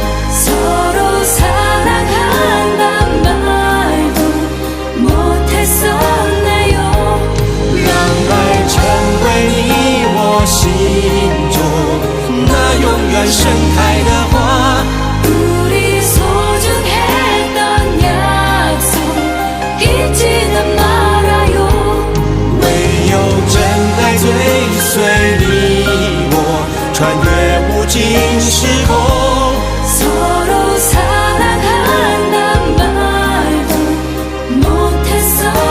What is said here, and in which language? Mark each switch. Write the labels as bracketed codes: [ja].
[ko] 서로 사랑한단 말도 못했었네요. [zh] 让爱成为你我心中永远盛开的花， [ko] 우리 소중했던 약속 잊지는 말아요. [zh] 唯有真爱追随你我，穿越无尽时空。 [ko] 서로 사랑한단 말도 못했었네요.